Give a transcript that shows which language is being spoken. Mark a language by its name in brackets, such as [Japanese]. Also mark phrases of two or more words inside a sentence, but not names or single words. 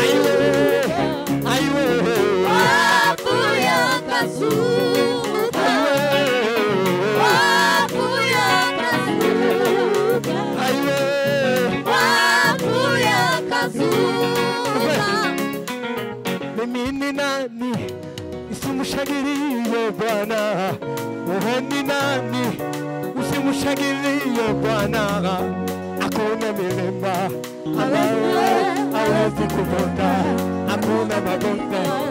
[Kinyarwanda] ayiwe yapfuye akazuka yapfuye akazuka ayiwe yapfuye akazuka [Swahili] mimi ni nani usimshangilie Bwana wewe ni nani usimshangilie Bwana hakuna milima ambayo hawezi kuvunja hakuna mabonde